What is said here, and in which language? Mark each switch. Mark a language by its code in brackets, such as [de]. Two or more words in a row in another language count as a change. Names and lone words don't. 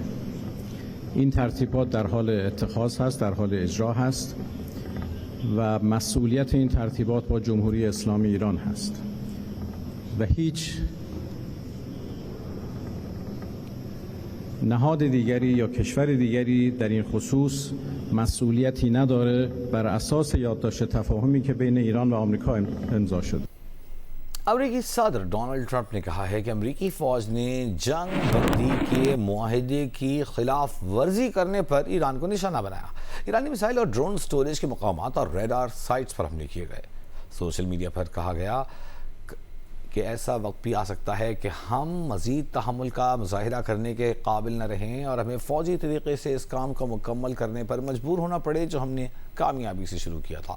[fa] این ترتیبات در حال اتخاذ هست، در حال اجرا هست و مسئولیت این ترتیبات با جمهوری اسلامی ایران هست و هیچ نهاد دیگری یا کشور دیگری در این خصوص مسئولیتی نداره بر اساس یادداشت تفاهمی که بین ایران و آمریکا امضا شد. [ur] امریکی صدر ڈونلڈ ٹرمپ نے کہا ہے کہ امریکی فوج نے جنگ بندی کے معاہدے کی خلاف ورزی کرنے پر ایران کو نشانہ بنایا۔ ایرانی میزائل اور ڈرون سٹوریج کے مقامات اور ریڈار سائٹس پر حملے کیے گئے۔ سوشل میڈیا پر کہا گیا کہ ایسا وقت بھی آ سکتا ہے کہ ہم مزید تحمل کا مظاہرہ کرنے کے قابل نہ رہیں اور ہمیں فوجی طریقے سے اس کام کو مکمل کرنے پر مجبور ہونا پڑے جو ہم نے کامیابی سے شروع کیا تھا۔